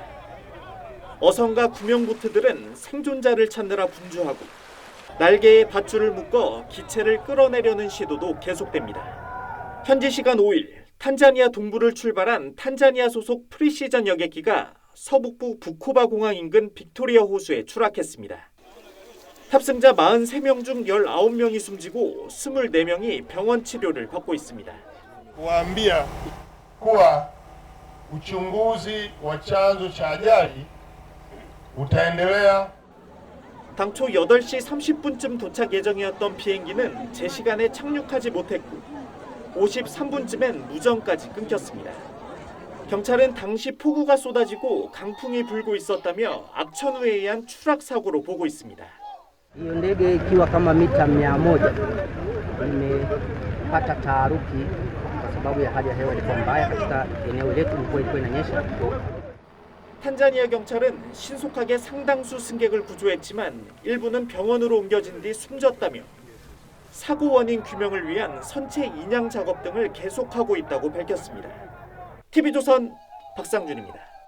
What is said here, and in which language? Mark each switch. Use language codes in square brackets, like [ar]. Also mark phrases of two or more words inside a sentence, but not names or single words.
[ko] 어선과 구명보트들은 생존자를 찾느라 분주하고 날개에 밧줄을 묶어 기체를 끌어내려는 시도도 계속됩니다. 현지 시간 5일 탄자니아 동부를 출발한 탄자니아 소속 프리시전 여객기가 서북부 부코바 공항 인근 빅토리아 호수에 추락했습니다. 탑승자 43명 중 19명이 숨지고 24명이 병원 치료를 받고 있습니다. [sw] kuambia kuwa uchunguzi wa chanzo cha ajali utaendelea. [ko] 당초 8시 30분쯤 도착 예정이었던 비행기는 제 시간에 착륙하지 못했고 53분쯤엔 무전까지 끊겼습니다. 경찰은 당시 폭우가 쏟아지고 강풍이 불고 있었다며 악천후에 의한 추락 사고로 보고 있습니다. [sw] Hiyo ndege ikiwa kama mita 100 imepata taharuki kwa sababu ya hali ya hewa ilikuwa mbaya katika eneo letu, ilikuwa inanyesha. [ko] 탄자니아 경찰은 신속하게 상당수 승객을 구조했지만 일부는 병원으로 옮겨진 뒤 숨졌다며 사고 원인 규명을 위한 선체 인양 작업 등을 계속하고 있다고 밝혔습니다. TV조선 박상준입니다.